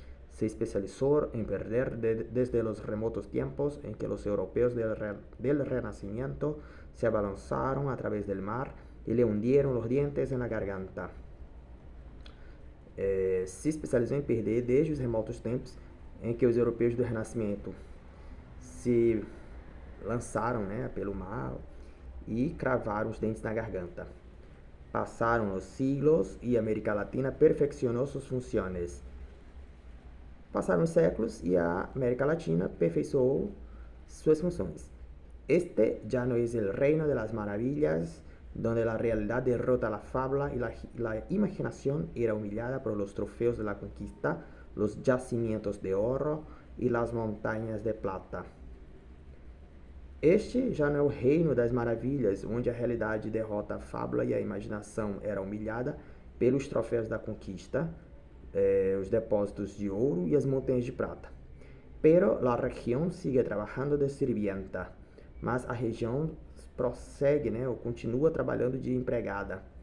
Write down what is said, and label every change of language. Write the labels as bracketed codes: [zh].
[es] Se especializó en perder desde los remotos tiempos en que los europeos del Renacimiento se abalanzaron a través del mar y le hundieron los dientes en la garganta. [pt] Se especializou em perder desde os remotos tempos em que os europeus do Renascimento se lançaram, né, pelo mar e cravaram os dentes na garganta. Passaram os siglos e a América Latina perfeccionou suas funções. Passaram os séculos e a América Latina aperfeiçoou suas funções. [es] Este ya no es el reino de las maravillas, donde la realidad derrota la fábula y la imaginación era humillada por los trofeos de la conquista, los yacimientos de oro y las montañas de plata. [pt] Este já não é o reino das maravilhas, onde a realidade derrota a fábula e a imaginação era humilhada pelos troféus da conquista, os depósitos de ouro e as montanhas de prata. [es] Pero la región sigue trabajando de sirvienta, [pt] mas a região prossegue, né, ou continua trabalhando de empregada.